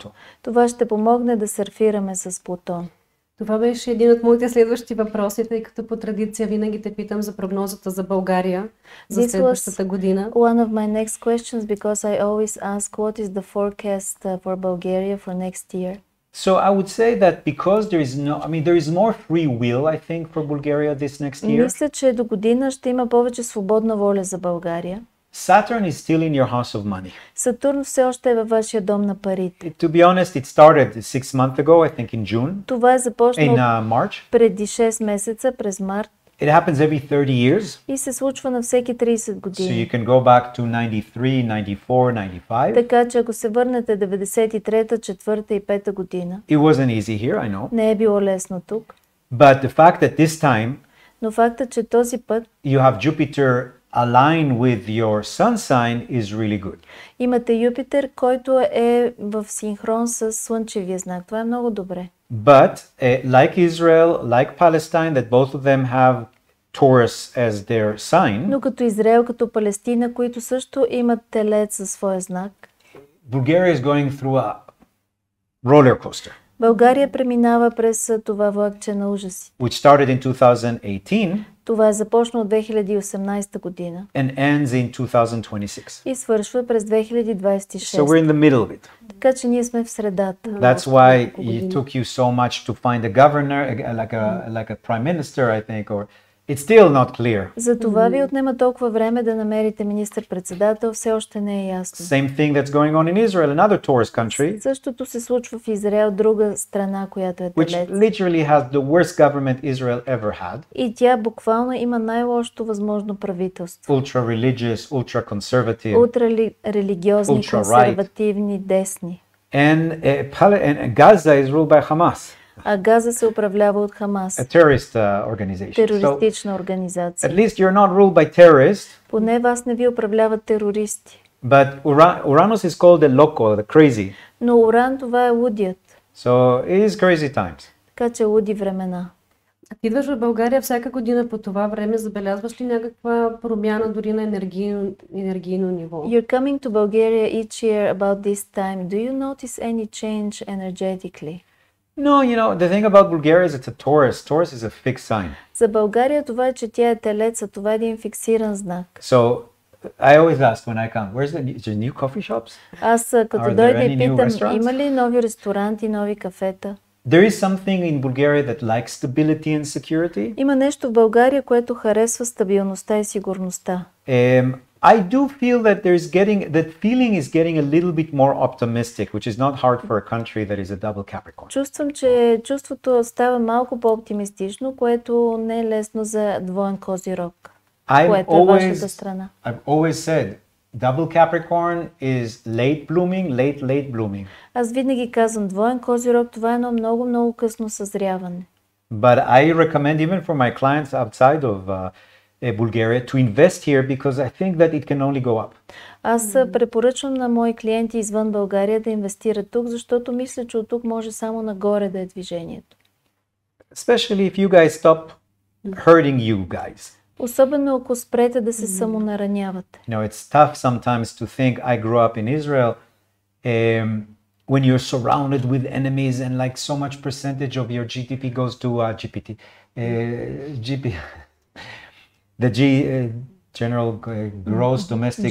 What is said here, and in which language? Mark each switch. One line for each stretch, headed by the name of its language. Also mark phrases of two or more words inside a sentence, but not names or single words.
Bulgarian: Това ще помогне да сърфираме с Плутон. Това беше един от моите следващи въпроси, тъй като по традиция винаги те питам за прогнозата за България за следващата година.
English: One of my next questions because I always ask what is the forecast for Bulgaria for next year. So I would say that because there is more free will, I think, for Bulgaria this next year.
Bulgarian: Мисля, че до година ще има повече свободна воля за България.
English: Saturn is still in your house of money.
Bulgarian: Сатурн все още е във вашия дом на парите.
English: To be honest, it started 6 months ago, I think in June,
Bulgarian: Това е започнало
English: in March.
Bulgarian: преди 6 месеца, през март,
English: It happens every 30 years.
Bulgarian: и се случва на всеки 30
English: So
Bulgarian: години.
English: you can go back to 93, 94, 95.
Bulgarian: Така че ако се върнете 93-та, 4-та и 5-та година,
English: It wasn't easy here, I know.
Bulgarian: не е било лесно тук,
English: But the fact that this time
Bulgarian: но факта, че този път
English: you have Jupiter align with your sun sign is really good.
Bulgarian: имате Юпитер, който е в синхрон с Слънчевия знак. Това е много добре.
English: But like Israel, like Palestine, that both of them have Taurus as their sign,
Bulgarian: Но като Израел, като Палестина, които също имат Телец за своя знак,
English: Bulgaria is going through a roller coaster,
Bulgarian: България преминава през това влакче на ужаси.
English: which started in 2018,
Bulgarian: Това е започнало от 2018 година
English: and ends in 2026.
Bulgarian: и свършва през 2026.
English: So we're in the middle of it.
Bulgarian: Така че ние сме в средата.
English: That's why it took you so much to find a governor, like a prime minister, I think, or it's still not clear.
Bulgarian: За това ви отнема толкова време да намерите министър-председател, все още не е ясно.
English: Same thing that's going on in Israel, another tourist country,
Bulgarian: Същото се случва в Израел, друга страна, която е
English: which
Bulgarian: далеч.
English: literally has the worst government Israel ever had.
Bulgarian: И тя буквално има най-лошото възможно правителство.
English: Ultra-religious, ultra-conservative.
Bulgarian: Ултрарелигиозни,
English: Ultra-right.
Bulgarian: консервативни, десни.
English: And Gaza is ruled by Hamas,
Bulgarian: А Газа се управлява от Хамас,
English: a terrorist organization. So
Bulgarian: терористична
English: at
Bulgarian: организация.
English: least you're not ruled by terrorists,
Bulgarian: Поне вас не ви управляват терористи.
English: but Uranus is called the loco, the crazy.
Bulgarian: Но Уран, това е лудият.
English: So it is crazy times.
Bulgarian: Така че луди времена. А ти идваш в България всяка година по това време, забелязваш ли някаква промяна дори на енергийно ниво?
English: You're coming to Bulgaria each year about this time. Do you notice any change energetically? No, you know, the thing about Bulgaria is it's a Taurus. Taurus is a fixed sign.
Bulgarian: За България това е, че тя е телец, а това е един фиксиран знак.
English: So I always ask when I come, where's the new coffee shops?
Bulgarian: Аз
English: Are
Bulgarian: като
English: there
Bulgarian: дойда
English: any
Bulgarian: и
English: new
Bulgarian: питам,
English: restaurants?
Bulgarian: има ли нови ресторанти, нови кафета?
English: There is something in Bulgaria that likes stability and security.
Bulgarian: Има нещо в България, което харесва стабилността и сигурността.
English: I do feel that that feeling is getting a little bit more optimistic, which is not hard for a country that is a double Capricorn.
Bulgarian: Чувствам, че чувството става малко по-оптимистично, което не е лесно за двоен козирог, което е вашата страна.
English: I've always said, double Capricorn is late blooming.
Bulgarian: Аз винаги казвам, двоен козирог, това е едно много късно съзряване.
English: But I recommend even for my clients outside of Bulgaria to invest here because I think that it can only go up.
Bulgarian: Аз препоръчвам на мои клиенти извън България да инвестират тук, защото мисля, че от тук може само нагоре да е движението.
English: Especially if you guys stop hurting you guys.
Bulgarian: Особено ако спрете да се самонаранявате.
English: You know, it's tough sometimes to think I grew up in Israel when you're surrounded with enemies and like so much percentage of your GDP goes to the general gross domestic